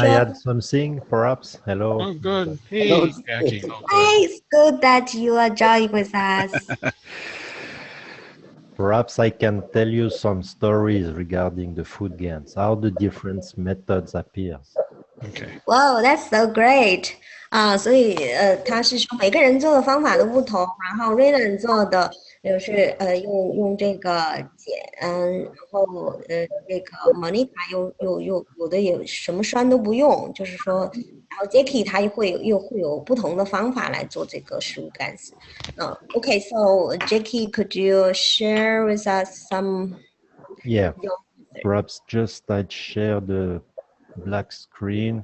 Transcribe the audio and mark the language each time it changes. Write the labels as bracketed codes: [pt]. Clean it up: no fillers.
[en] I add something, perhaps? Hello. Oh, good. Hey, Hello. Jackie. Oh, good. Hey, it's good that you are joining with us. Perhaps I can tell you some stories regarding the food GANs, how the different methods appears. Okay. Wow, that's so great. [zh] 所以他是说每个人做的方法都不同，然后 Raylan 做的就是用这个碱，然后这个 Monica 有的也什么酸都不用，就是说，然后 Jackie 他又会有不同的方法来做这个食物干丝。 [en] Okay, so Jackie, could you share with us some? Yeah, perhaps just I'd share the black screen.